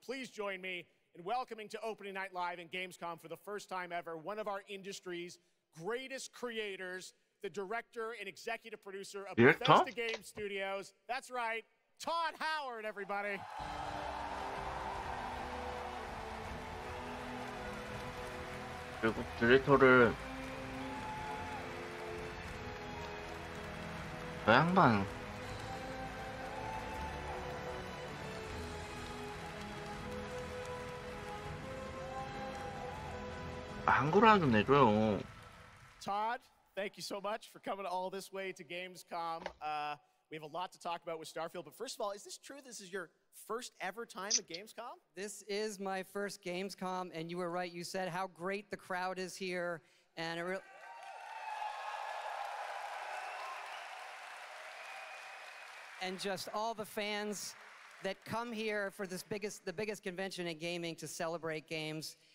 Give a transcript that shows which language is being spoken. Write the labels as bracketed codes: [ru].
[en] Please join me in welcoming to Opening Night Live in Gamescom for the first time ever, one of our industry's greatest creators, the director and executive producer of Bethesda Game Studios. That's right, Todd Howard, everybody. [ko] 그리고 디렉터를 저 양반 한글화 좀 내줘요. [en] Todd, thank you so much for coming all this way to Gamescom. We have a lot to talk about with Starfield, but first of all, is this true? This is your first ever time at Gamescom? This is my first Gamescom, and you were right. You said how great the crowd is here, and and just all the fans that come here for the biggest convention in gaming to celebrate games.